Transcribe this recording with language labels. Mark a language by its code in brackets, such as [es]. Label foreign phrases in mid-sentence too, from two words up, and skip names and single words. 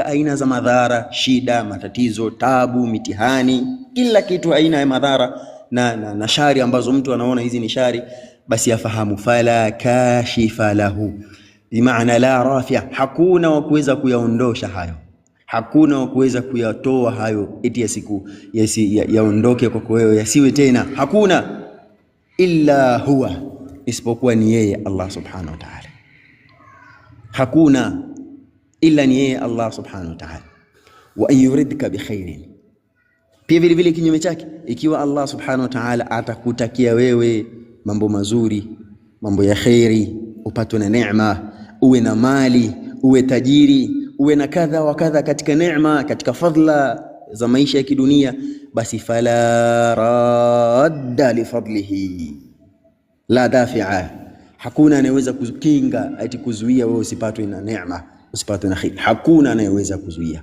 [sw] aina za madhara, shida, matatizo, taabu, mitihani, kila kitu aina ya madhara na shari ambazo mtu anaona hizi ni shari, basi afahamu [ar] فلا كاشف له, [sw] bimaana [ar] لا رافع, [sw] hakuna wa kuweza kuyaondosha hayo, hakuna wa kuweza kuyatoa hayo eti yaondoke kwako wewe, yasiwe tena, hakuna [ar] إلا هو, [sw] isipokuwa ni yeye Allah [ar] سبحانه وتعالى. [sw] Hakuna illa ni yeye Allah [ar] سبحانه وتعالى. وإن يردك بخير, [sw] pia vile vile kinyume chake, ikiwa Allah [ar] سبحانه وتعالى [sw] atakutakia wewe mambo mazuri, mambo ya khairi, upatwe na neema, uwe na mali, uwe tajiri, uwe na kadha wa kadha katika neema, katika fadhila za maisha ya kidunia, basi [ar] فلا راد لفضله لا دافع, [sw] hakuna anayeweza kukinga ati kuzuia wewe usipatwe na neema, usipatwe na khair, hakuna anayeweza kuzuia.